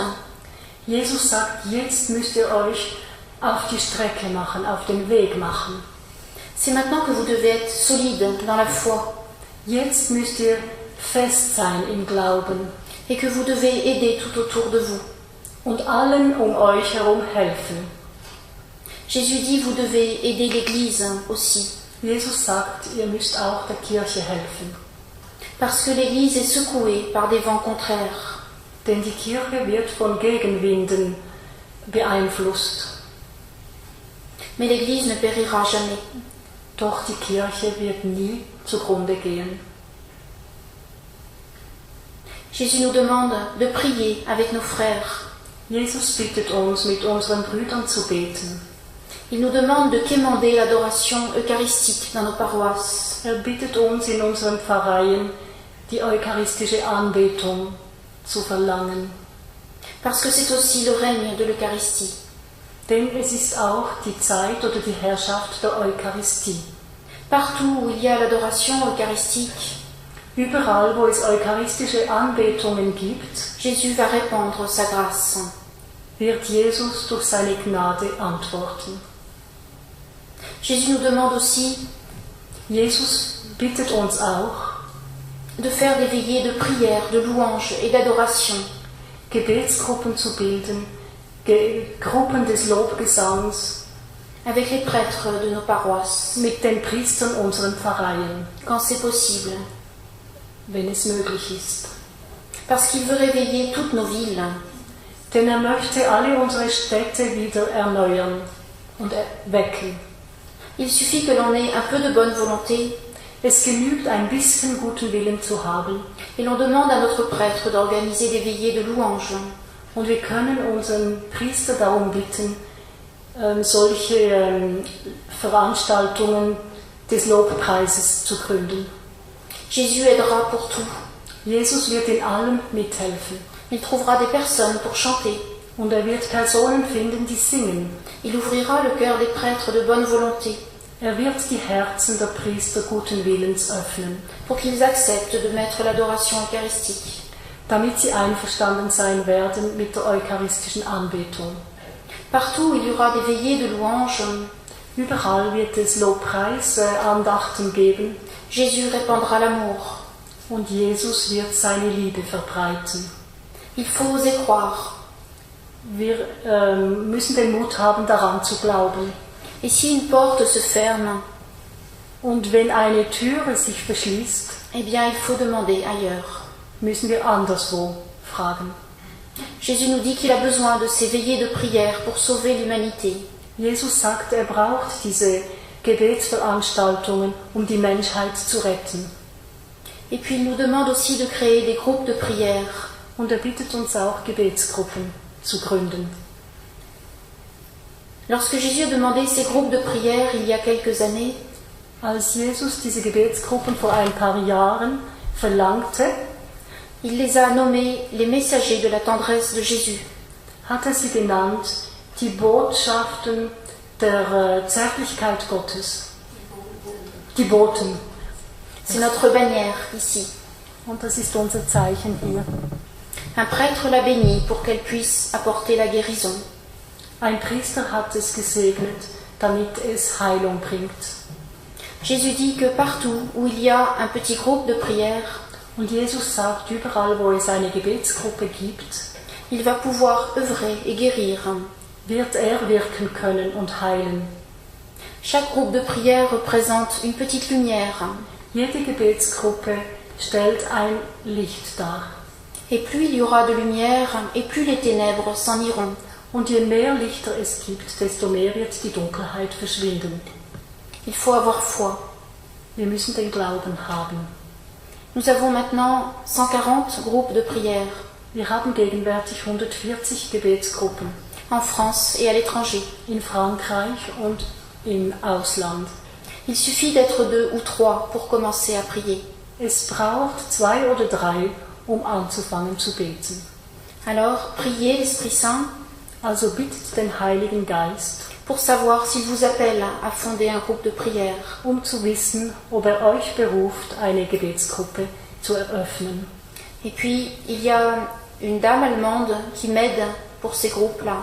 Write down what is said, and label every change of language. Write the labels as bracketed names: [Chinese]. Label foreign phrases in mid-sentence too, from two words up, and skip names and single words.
[German] Jesus sagt, jetzt müsst ihr euch auf die Strecke machen, auf den Weg machen. [French] C'est maintenant que vous devez être solide dans la foi. [German] Jetzt müsst ihr fest sein im Glauben [French] Et que vous devez aider tout autour de vous. [German] und allen um euch herum helfen. [French] Jésus dit, vous devez aider l'Église aussi. [German] Jesus sagt, ihr müsst auch der Kirche helfen. [French] Parce que l'Église est secouée par des vents contraires. [German] Denn die Kirche wird von Gegenwinden beeinflusst. [French] Mais l'Église ne périra jamais. [German] Doch die Kirche wird nie zugrunde gehen. [French] Jésus nous demande de prier avec nos frères. [German] Jesus bittet uns, mit unseren Brüdern zu beten. [French] Il nous demande de quémander l'adoration eucharistique dans nos paroisses. [German] Bittet uns in unseren Pfarreien, die eucharistische Anbetung zu verlangen. [French] Parce que c'est aussi le règne de l'Eucharistie. [German] Denn es ist auch die Zeit oder die Herrschaft der Eucharistie. [French] Partout où il y a l'adoration eucharistique, [German] Überall, wo es eucharistische Anbetungen gibt, [French] Jésus va répandre sa grâce. [German] wird Jesus durch seine Gnade antworten. [French] Jésus nous demande aussi [German] Jesus bittet uns auch, [French] de faire des veillées de prière, de louange et d'adoration [German] Gebetsgruppen zu bilden, Gruppen des Lobgesangs [French] avec les prêtres de nos paroisses, [German] mit den Priestern unseren Pfarreien, [French] quand c'est possible. [German] wenn es möglich ist. [French] Parce qu'il veut réveiller toutes nos villes. [German] Denn möchte alle unsere Städte wieder erneuern und wecken. [French] Il suffit que l'on ait un peu de bonne volonté [German] Es genügt, ein bisschen guten Willen zu haben. [French] et l'on demande à notre prêtre d'organiser des veillées de louange. [German] Und wir können unseren Priester darum bitten, solche Veranstaltungen des Lobpreises zu gründen. [French] Jésus aidera pour tout. [German] Jesus wird in allem mithelfen. [French] Il trouvera des personnes pour chanter. [German] Und wird Personen finden, die singen. [French] Il ouvrira le cœur des prêtres de bonne volonté [German] Wird die Herzen der Priester guten Willens öffnen, [French] pour qu'ils acceptent de mettre l'adoration eucharistique. [German] damit sie einverstanden sein werden mit der eucharistischen Anbetung. [French] Partout où il y aura des veillées de louange, [German] Überall wird es Lobpreisandachten geben. [French] Jésus répandra l'amour. [German] Und Jesus wird seine Liebe verbreiten. [French] Il faut oser croire. [German] Wir müssen den Mut haben, daran zu glauben. [French] Et si une porte se ferme, [German] Und wenn eine Türe sich verschließt, [French] eh bien il faut demander ailleurs. [German] müssen wir anderswo fragen. [French] Jésus nous dit qu'il a besoin de ces veillées de prière pour sauver l'humanité. [German] Jesus sagt, er braucht diese Gebetsveranstaltungen, um die Menschheit zu retten. [French] Et puis il nous demande aussi de créer des groupes de prière. [German] Und er bittet uns auch, Gebetsgruppen zu gründen. [French] Lorsque Jésus a demandé ces groupes de prière il y a quelques années, [German] Als Jesus diese Gebetsgruppen vor ein paar Jahren verlangte, [French] il les a nommés les messagers de la tendresse de Jésus. [German] hat er sie genannt, die Botschaften der Zärtlichkeit Gottes. Die Boten. [French] C'est notre bannière ici. [German] Und das ist unser Zeichen hier. [French] Un prêtre l'a bénie pour qu'elle puisse apporter la guérison. [German] Ein Priester hat es gesegnet, damit es Heilung bringt. [French] Jésus dit que partout où il y a un petit groupe de prière, [German] Und Jesus sagt, überall, wo es eine Gebetsgruppe gibt, [French] il va pouvoir œuvrer et guérir. [German] wird er wirken können und heilen. [French] Chaque groupe de prière représente une petite lumière. [German] Jede Gebetsgruppe stellt ein Licht dar. [French] Et plus il y aura de lumière, et plus les ténèbres s'en iront. [German] Und je mehr Lichter es gibt, desto mehr wird die Dunkelheit verschwinden. [French] Il faut avoir foi. [German] Wir müssen den Glauben haben. [French] Nous avons maintenant 140 groupes de prière [German] Wir haben gegenwärtig 140 Gebetsgruppen [French] en France et à l'étranger. [German] in Frankreich und im Ausland. [French] Il suffit d'être 2 ou 3 pour commencer à prier. [German] Es braucht 2 oder 3, um anzufangen zu beten. [French] Alors, priez l'Esprit Saint [German] Also bittet den Heiligen Geist, [French] pour savoir s'il vous appelle à fonder un groupe de prière. [German] um zu wissen, ob er euch beruft, eine Gebetsgruppe zu eröffnen. [French] Et puis, il y a une dame allemande qui m'aide pour ces groupes-là.